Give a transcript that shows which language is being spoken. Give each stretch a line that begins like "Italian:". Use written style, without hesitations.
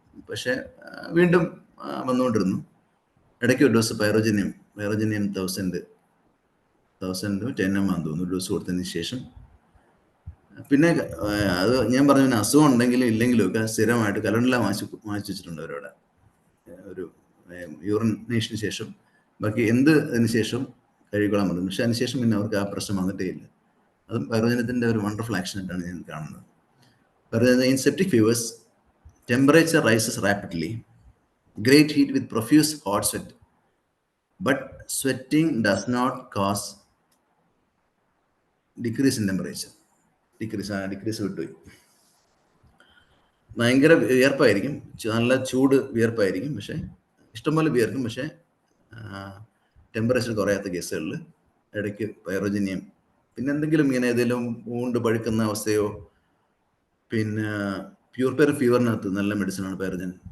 Malayalam: പക്ഷേ വീണ്ടും വന്നുകൊണ്ടിരുന്നു. ഇടയ്ക്ക് ഒരു ഡോസ് പൈറോജനിയം 1000 10 ആണെന്ന് തോന്നുന്നു ഒരു ഡോസ് കൊടുത്തതിന് ശേഷം പിന്നെ അത് ഞാൻ പറഞ്ഞു, പിന്നെ അസുഖം ഉണ്ടെങ്കിലും ഇല്ലെങ്കിലും ഒക്കെ സ്ഥിരമായിട്ട് കലണ്ടല വാങ്ങിച്ചു വെച്ചിട്ടുണ്ട് അവരവിടെ. ഒരു യൂറിനേഷന് ശേഷം ബാക്കി അതിന് ശേഷം കഴുകിക്കൊള്ളാൻ പറഞ്ഞു. പക്ഷെ അതിനുശേഷം പിന്നെ അവർക്ക് ആ പ്രശ്നം വന്നിട്ടേ ഇല്ല. അതും പൈറോജനത്തിൻ്റെ ഒരു വണ്ടർഫുൾ ആക്ഷനായിട്ടാണ് ഞാൻ കാണുന്നത്.
English: Pyrogen in septic fevers, temperature rises rapidly, great heat with profuse hot sweat, but sweating does not cause decrease in temperature.
Malayalam: Decrease വിട്ടുപോയി. ഭയങ്കര വിയർപ്പായിരിക്കും, നല്ല ചൂട് വിയർപ്പായിരിക്കും, പക്ഷേ ഇഷ്ടംപോലെ വിയർക്കും, പക്ഷേ ടെമ്പറേച്ചർ കുറയാത്ത കേസുകളിൽ ഇടയ്ക്ക് പൈറോജനിയം, പിന്നെ എന്തെങ്കിലും ഇങ്ങനെ ഏതെങ്കിലും ഊണ്ട് പഴുക്കുന്ന അവസ്ഥയോ, പിന്നെ പ്യൂർപെയർ ഫീവറിനകത്ത് നല്ല മെഡിസിനാണ് പൈറോജൻ.